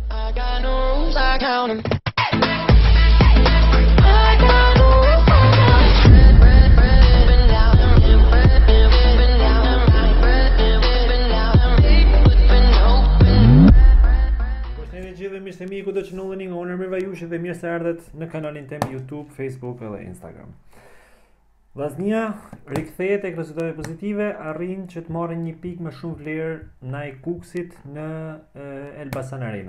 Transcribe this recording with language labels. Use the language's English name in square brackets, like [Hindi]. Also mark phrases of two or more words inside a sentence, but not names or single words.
[English] I got no rules, I count 'em. I got no rules, I count 'em. Bread, up and down, bread, up and down, bread, up and down, flipping open. [Albanian] Përshëndetje gjithë dhe mirë se miku do që nulleni nga unë Ermir Vajushi dhe mirë se ardhet në kanalin tem YouTube, Facebook edhe Instagram. Vllaznia rikthehet tek rezultate pozitive, arrin që të marrin një pikë më shumë vlerë ndaj Kuksit në Elbasan Arena.